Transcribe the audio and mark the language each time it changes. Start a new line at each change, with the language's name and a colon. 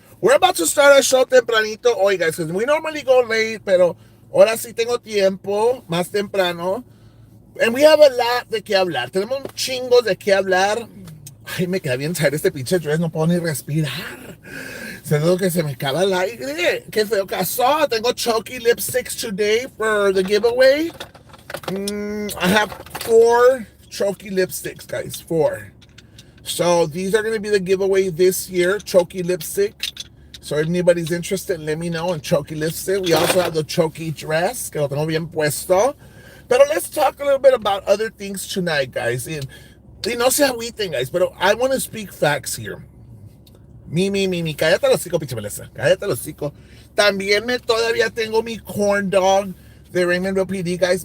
English: We're about to start our show
Spanish: tempranito hoy,
English: guys, because we normally go late,
Spanish: pero ahora sí tengo tiempo, más temprano.
English: And we have a lot
Spanish: de qué hablar. Tenemos chingos de qué hablar. Ay, me queda bien saber este pinche dress, no puedo ni respirar. Siento que se me acaba el aire. Qué feo caso. Tengo
English: Choky lipsticks today for the giveaway. I have 4 Choky lipsticks, guys. 4. So these are going to be the giveaway this year. Choky lipstick. So if anybody's interested, let me know. And Choky lipstick. We also have the Choky dress,
Spanish: que lo tengo bien puesto.
English: But let's talk a little bit about other things tonight, guys. And
Spanish: no se agüiten,
English: guys, but I want to speak facts here.
Spanish: Mi. Cállate los hocico, pinche Melissa. Cállate los hocico. También todavía tengo mi corn dog de Raymondville PD, guys.